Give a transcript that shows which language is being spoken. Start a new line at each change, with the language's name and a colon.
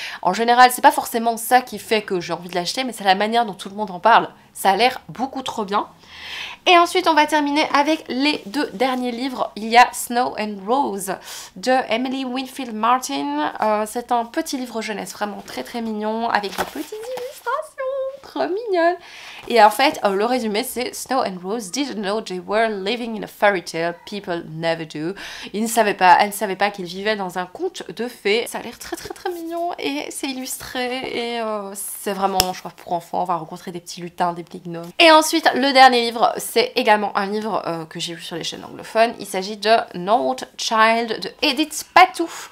French: En général, c'est pas forcément ça qui fait que j'ai envie de l'acheter, mais c'est la manière dont tout le monde en parle. Ça a l'air beaucoup trop bien. Et ensuite, on va terminer avec les 2 derniers livres. Il y a Snow and Rose de Emily Winfield Martin. C'est un petit livre jeunesse, vraiment très très mignon, avec des petites illustrations trop mignonnes. Et en fait, le résumé, c'est
English: Snow and Rose didn't know they were living in a fairy tale, people never do.
French: Ils ne savaient pas, elle ne savait pas qu'ils vivaient dans un conte de fées. Ça a l'air très très très mignon, et c'est illustré, et c'est vraiment, je crois, pour enfants. On va rencontrer des petits lutins, des petits gnomes. Et ensuite, le dernier livre, c'est également un livre que j'ai vu sur les chaînes anglophones. Il s'agit de North Child de Edith Patou.